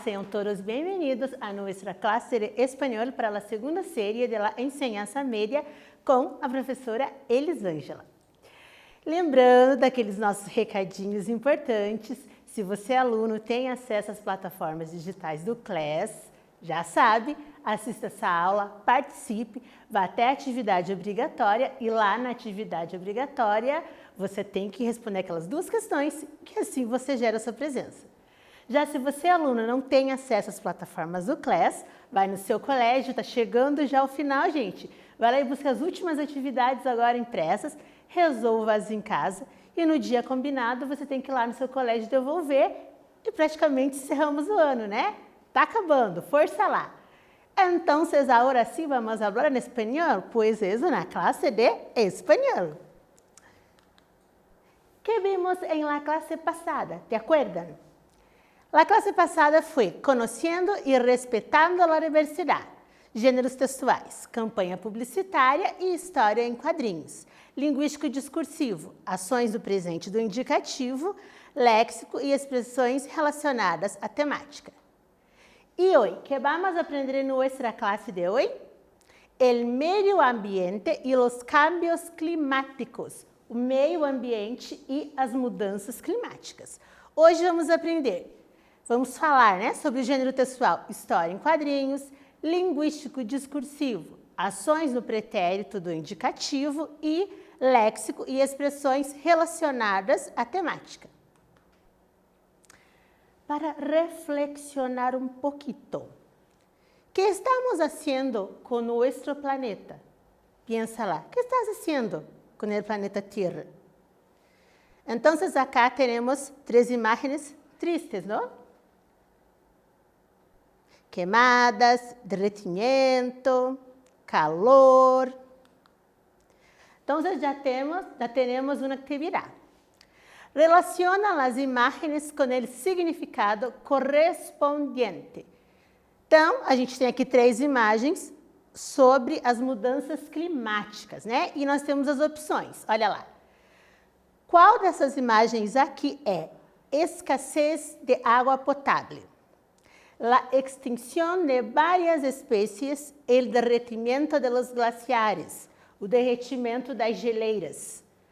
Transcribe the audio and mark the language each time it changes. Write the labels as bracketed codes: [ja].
[es] Sean todos bienvenidos a nuestra clase de español para la segunda serie de la enseñanza media [pt] com a professora [es] Elisângela. [pt] Lembrando daqueles nossos recadinhos importantes, se você é aluno tem acesso às plataformas digitais do Class, já sabe, assista essa aula, participe, vá até a atividade obrigatória e lá na atividade obrigatória você tem que responder aquelas duas questões que assim você gera a sua presença. Já se você é aluno não tem acesso às plataformas do Class, vai no seu colégio, está chegando já ao final, gente. Vai lá e busca as últimas atividades agora impressas, resolva-as em casa e no dia combinado você tem que ir lá no seu colégio devolver e praticamente encerramos o ano, né? Tá acabando, força lá. [es] Entonces, ahora sí vamos a hablar en español, pues es una clase de español. ¿Qué vimos en la clase pasada? ¿Te acuerdan? La clase pasada fue Conociendo y Respetando la Diversidad, Gêneros Textuais, Campanha Publicitária e História em Quadrinhos, Linguístico e Discursivo, Ações do Presente do Indicativo, Léxico e Expressões relacionadas à temática. Y hoy, ¿qué vamos a aprender en nuestra clase de hoy? El medio ambiente y los cambios climáticos. [pt] O meio ambiente e as mudanças climáticas. Hoje vamos falar, né, sobre o gênero textual, história em quadrinhos, linguístico discursivo, ações no pretérito do indicativo e léxico e expressões relacionadas à temática. [es] Para reflexionar un poquito. ¿Qué estamos haciendo con nuestro planeta? Piénsala, ¿qué estás haciendo con el planeta Tierra? Entonces acá tenemos tres imágenes tristes, ¿no? Quemadas, derretimiento, calor. Entonces ya tenemos una actividad. Relaciona las imagens com o significado correspondiente. [pt] Então, a gente tem aqui três imagens sobre as mudanças climáticas, né? E nós temos as opções, olha lá. Qual dessas imagens aqui é escassez de água potável? [es] La extinción de várias espécies, el derretimiento de los glaciares, [pt] o derretimento das geleiras.